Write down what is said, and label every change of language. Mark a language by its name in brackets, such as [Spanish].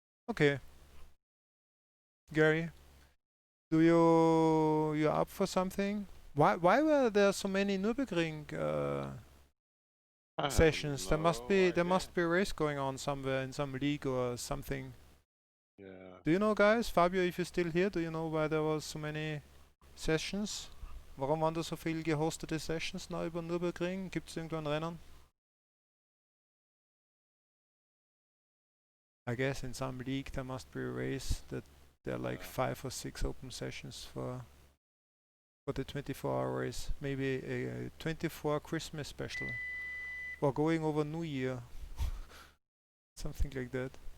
[English] Okay, Gary, do you up for something? Why were there so many Nürburgring I have sessions? no There idea. must be a race going on somewhere in some league or something. Yeah. Do you know, guys? Fabio, if you're still here, do you know why there was so many Sessions? [German] Warum waren da so viel gehostete Sessions neu über Nürburgring? Gibt es irgendwo ein Rennen? [English] I guess in some league there must be a race that there are like Yeah. 5 or 6 open sessions for the 24-hour race. Maybe a 24 Christmas special. Or going over New Year. Something like that.